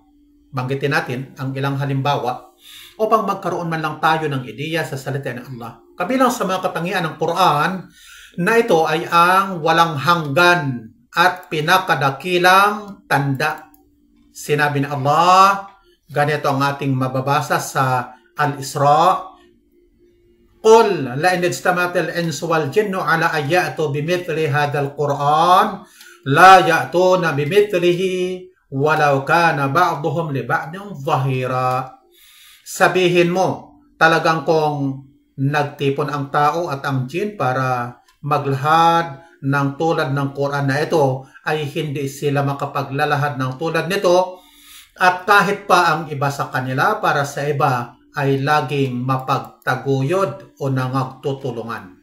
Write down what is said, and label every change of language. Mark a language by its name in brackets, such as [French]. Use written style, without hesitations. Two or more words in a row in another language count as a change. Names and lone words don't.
[Filipino] Banggitin natin ang ilang halimbawa upang magkaroon man lang tayo ng ideya sa salita ng Allah. Kabilang sa mga katangian ng Quran na ito ay ang walang hanggan at pinakadakilang tanda. Sinabi ni Allah, ganito ang ating mababasa sa Al-Isra, [Arabic] قل لئن اجتمعت الإنس والجن على أن يأتوا بمثل هذا القرآن لا يأتون بمثله ولو كان بعضهم لبعض ظهيرا. [Filipino] Sabihin mo, talagang kung nagtipon ang tao at ang jin para maglahad ng tulad ng Quran na ito, ay hindi sila makapaglalahad ng tulad nito, at kahit pa ang iba sa kanila para sa iba ay laging mapagtaguyod o nangagtutulungan.